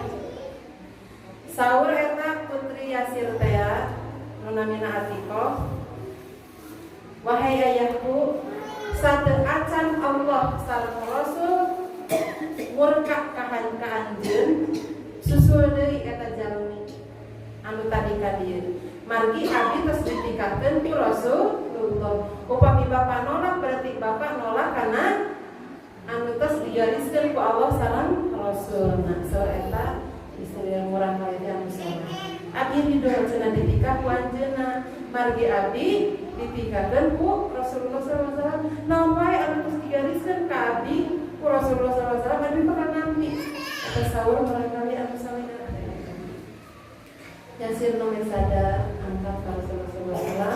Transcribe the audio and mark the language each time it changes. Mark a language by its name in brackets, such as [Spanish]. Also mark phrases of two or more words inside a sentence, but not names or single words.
[Sundanese] Saur eta putri Yasir teh anu namina Atiqah, wahai ayahku sateu acan Allah sareng Rasul murka ka anjeun susul deui eta jalmi anu tadi ka dieu. Margi abdi tos ditikahkeun ku Rasulullah. Upami bapa nolak berarti bapak nolak karena anu tos digariskeun ku Allah sareng Rasul. Nah, saur eta istri yang murah kaya dia anu saleh. Abdi ridho cenah ditikah ku anjeunna. Margi abdi ditikahkeun ku Rasulullah [Arabic] صلى الله عليه وسلم. [Sundanese] Naon wae anu tos digariskeun ka abdi ku Rasulullah [Arabic] صلى الله عليه وسلم [Sundanese] abdi bakal nampi. Eta saur barangkali anu saleh. Yasir nome sada angkat ka Rasulullah [Arabic] صلى الله عليه وسلم.